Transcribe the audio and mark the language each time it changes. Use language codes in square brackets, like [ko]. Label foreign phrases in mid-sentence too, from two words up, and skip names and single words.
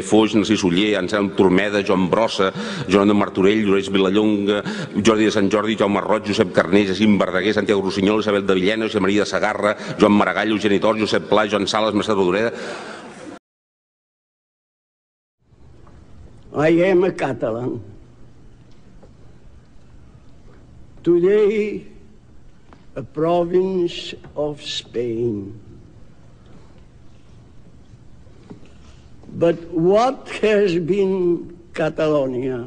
[ca] Foix, Narcís Oller, Anselm Turmeda, Joan Brossa, Joan de Martorell, Llorenç Vilallonga, Jordi de Sant Jordi, Jaume Roig, Josep Carner, Jacint Verdaguer, Santiago Rossinyol, Isabel de Villena, Josep Maria de Sagarra, Joan Maragall, Eugeni Tor, Josep Pla, Joan Sales, Mercè Rodoreda. [en] I am a Catalan. Today, a province of Spain. But what has been Catalonia?